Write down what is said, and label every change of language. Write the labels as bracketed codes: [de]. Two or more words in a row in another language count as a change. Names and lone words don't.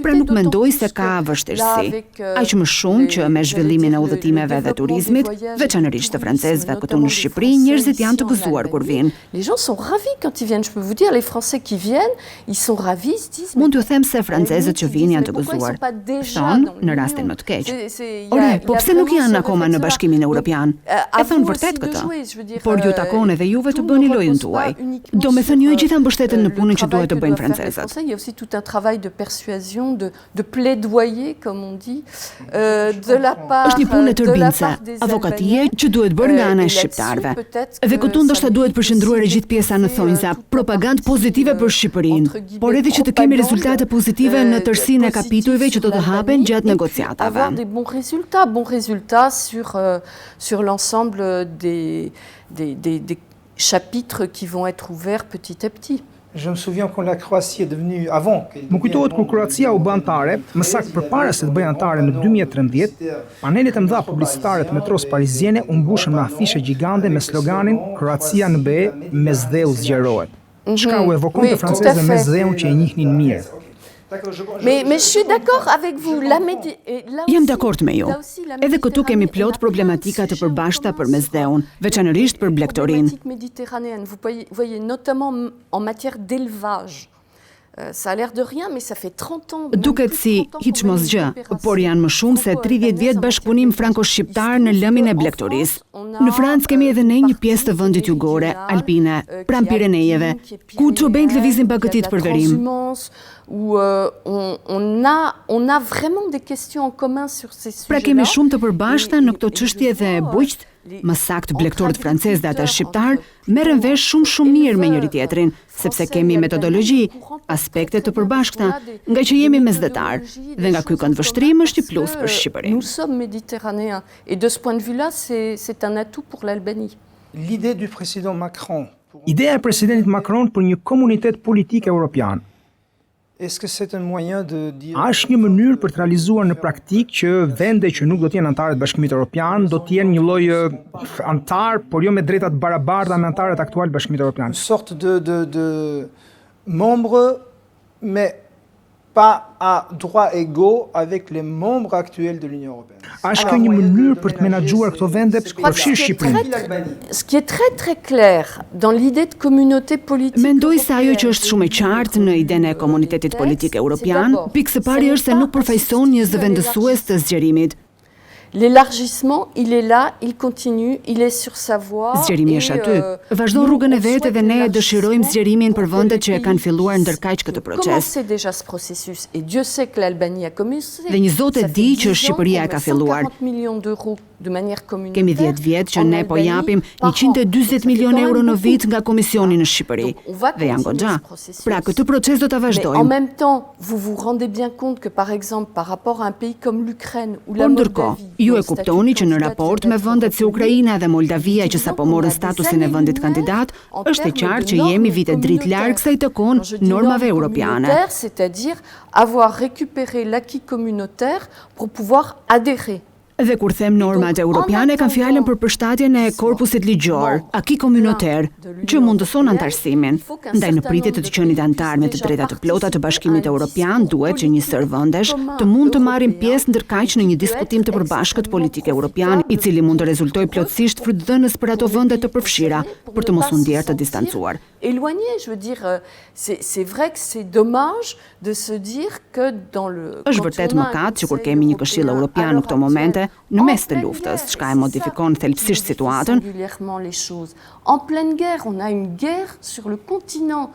[sq] Pra nuk mendoj se ka vështirësi. Aq më shumë që me zhvillimin e udhëtimeve dhe turizmit, veçanërisht të francezëve këtu në Shqipëri, njerëzit janë të gëzuar kur vinë. [fr] Les gens sont ravis quand ils viennent. Je peux vous dire, les Français qui viennent, ils sont ravis, ils se disent. [sq] Mund t'ju them se francezët që vinë janë të gëzuar. Thonë në rastin më të keq. Po pse nuk janë akoma në Bashkimin Evropian? E thonë vërtet këtë. Por ju takon edhe juve të bëni lojën tuaj. Do me thënë ju e gjitha mbështeten në punën që duhet të bëjnë francezët. [fr] Il y a aussi tout un travail de persuasion, de plaidoyer, comme on dit, de la part. [sq] Është një punë tërbince, avokatie që duhet bërë nga ana e shqiptarëve. Dhe këtu ndoshta duhet përqendruar e gjithë pjesa në thonjza, propagandë pozitive për Shqipërinë, por edhe që të kemi rezultate pozitive në tërësinë e kapitujve që do të hapen gjatë negociatave. [fr] Bons résultats sur l'ensemble des chapitres qui vont être ouverts petit à petit. Je me souviens quand la Croatie est devenue avant. [sq] Më kujtohet kur Kroacia u bë anëtare, më saktë përpara se të bëjë anëtare në 2013, panelet e mëdha publicitare të metros pariziene u mbushën me afishe gjigande me sloganin Kroacia në BE, Mesdheu zgjerohet. Çka u evokon të francezëve Mesdheun që e njihnin mirë. [fr] Mais je suis d'accord avec vous. [sq] Jam dakord me ju. Edhe këtu kemi plot problematika të përbashkëta për Mesdheun, veçanërisht për blegtorin. [fr] Méditerranéenne, vous voyez notamment en matière d'élevage. Ça a l'air de rien, mais ça fait 30 ans. [sq] Duket si hiç mos gjë, por janë më shumë se 30 vjet bashkëpunim franko-shqiptar në lëmin e blegtorisë. Në Francë kemi edhe ne një pjesë të vendit jugore, alpine, pranë Pirenejeve, ku çobent lëvizin bagëtit për verim. [fr] Où on a vraiment des questions en commun sur ces sujets-là. [sq] Pra kemi shumë të përbashkëta në këto çështje dhe bujqt, më saktë blegtorët francezë dhe ata shqiptar, merren vesh shumë mirë me njëri tjetrin, sepse kemi metodologji, aspekte të përbashkëta, nga që jemi mesdhetar, dhe nga ky këndvështrim është i plus për Shqipërinë. [fr] Nous sommes méditerranéens et de ce point de vue-là, c'est un atout pour l'Albanie. L'idée du président Macron. [sq] Ideja e presidentit Macron për një komunitet politik evropian. [fr] Est-ce que c'est un moyen de dire? [sq] A është një mënyrë për të realizuar në praktik që vende që nuk do të jenë antarë të Bashkimit Evropian do të jenë një lloj antar, por jo me drejta të barabarta me antarët aktual të Bashkimit Evropian? [fr] Une sorte de membre, mais pas à droits égaux avec les membres actuels de l'Union européenne. [sq] A është kjo një mënyrë për të menaxhuar këto vende përfshirë Shqipërinë? [fr] Ce qui est très clair dans l'idée de communauté politique. [sq] Mendoj se ajo që është shumë e qartë në idenë e komunitetit politik evropian, pikë së pari është se nuk përfaqëson një zëvendësues të zgjerimit. [fr] L'élargissement, il est là, il continue, il est sur sa voie. [sq] Zgjerimi është aty. Vazhdon rrugën e vet dhe ne dëshirojmë zgjerimin për vendet që e kanë filluar ndërkaq këtë proces. [fr] C'est déjà ce processus et Dieu sait que l'Albanie a commencé. [sq] Dhe një zot e di që Shqipëria e ka filluar. [fr] 140 millions d'euros [sq] Kemi 10 vjet që ne po japim 140 milion euro në vit nga Komisioni në Shqipëri dhe janë goxha. Pra këtë proces do ta vazhdojmë. [fr] En même temps, vous vous rendez bien compte que par exemple par rapport à un pays comme l'Ukraine ou la [sq] Por [fr] Moldavie, [sq] ndërkohë, ju e kuptoni që në raport me vendet si Ukraina dhe Moldavia që sapo morën statusin e vendit kandidat, është e qartë që jemi vite dritë larg sa i takon normave europiane. [fr] C'est-à-dire avoir récupéré l'acquis communautaire pour pouvoir adhérer. [sq] Dhe kur them normat europiane, kam fjalën për përshtatjen e korpusit ligjor, [fr] aki komunoter, [sq] që mundëson antarësimin. Ndaj në pritje të qenit antar me të drejta të plota të Bashkimit Evropian, duhet që një sër vendesh të mund të marrin pjesë ndërkaq në një diskutim të përbashkët politik evropian, i cili mund të rezultojë plotësisht frytdhënës për ato vende të përfshira, për të mos u ndier të distancuar. [fr] Éloigné, je veux dire, c'est vrai que c'est dommage de se dire que dans le... [sq] Është vërtet mëkat që kur kemi një këshill evropian në këto momente, në mes të luftës, çka e modifikon thelbësisht situatën. [fr] En pleine guerre, on a une guerre sur le continent.